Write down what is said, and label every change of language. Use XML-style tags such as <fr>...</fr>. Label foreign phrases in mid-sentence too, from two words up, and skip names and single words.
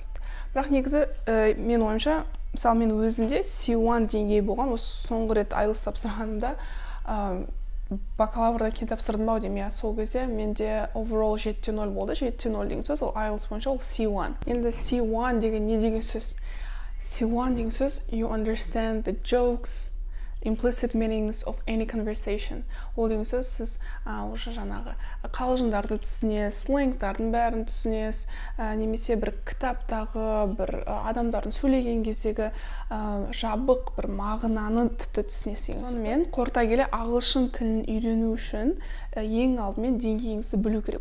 <kk>Бірақ негізі мен ойымша, мысалы мен өзімде C1 деңгейі болған, осы соңғы рет IELTS тапсырғанымда бакалаврдан кейін тапсырдым бау деймін, сол кезде менде overall 7.0 болды. 7.0 деген сөз, ол IELTS бойынша ол C1. Енді C1 деген не деген сөз?</kk> <en>C1</en> <kk>деген сөз</kk> <en>you understand the jokes, implicit meanings of any conversation.</en> <kk>Ол деген сөз сіз уже жаңағы қалжыңдарды түсінесіз, сленгтардың бәрін түсінесіз, немесе бір кітаптағы бір адамдардың сөйлеген кездегі жабық бір мағынаны тіпті түсінесіз. Сонымен қорыта келе ағылшын тілін үйрену үшін ең алдымен деңгейіңізді білу керек.</kk>